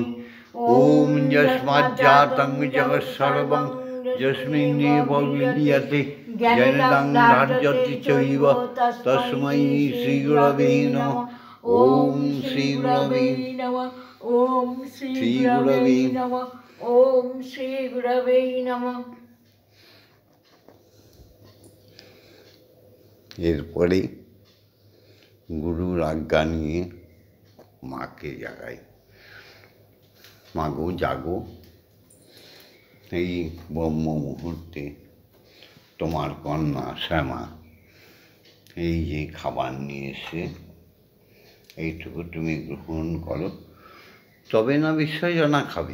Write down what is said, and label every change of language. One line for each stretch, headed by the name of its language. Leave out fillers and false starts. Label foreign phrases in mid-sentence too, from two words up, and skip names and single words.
Sanskrit: ॐ यस्माज्जातं जगत्सर्वं यस्मिन्नेव विलीयते जनितं धार्यति चैव तस्मै श्रीगुरवे नमः। ॐ श्रीगुरवे नमः ॐ श्रीगुरवे नमः ॐ श्रीगुरवे नमः।
Bangla: এরপরে গুরুর আজ্ঞা নিয়ে মাকে জাগাই। মাগো জাগো, এই ব্রহ্ম মুহূর্তে তোমার কন্যা শ্যামা এই যে খাবার নিয়ে এসে এইটুকু তুমি গ্রহণ করো, তবে না বিসর্জনা খাবে।